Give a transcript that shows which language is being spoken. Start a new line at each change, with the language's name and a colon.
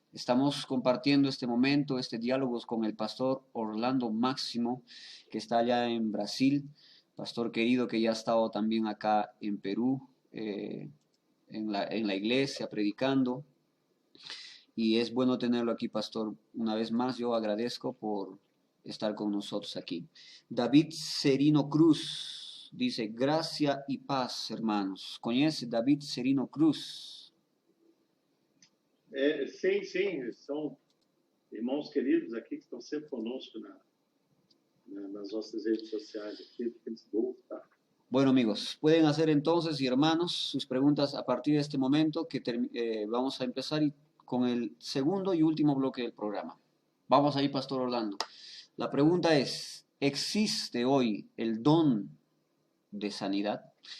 Spanish: Estamos compartiendo este momento, este diálogo con el pastor Orlando Máximo, que está allá en Brasil, pastor querido que ya ha estado también acá en Perú, en la iglesia predicando, y es bueno tenerlo aquí, pastor. Una vez más yo agradezco por estar con nosotros aquí. David Serino Cruz dice: gracia y paz, hermanos. ¿Conoce David Serino Cruz?
Portuguese: Sim, são irmãos queridos aqui que estão sempre conosco nas nossas redes sociais, aqui, Facebook, tá?
Spanish: Bueno, amigos, pueden hacer entonces, y hermanos, sus preguntas a partir de este momento que vamos a empezar con el segundo y último bloque del programa. Vamos ahí, Pastor Orlando. La pregunta es: ¿existe hoy el don de sanidad?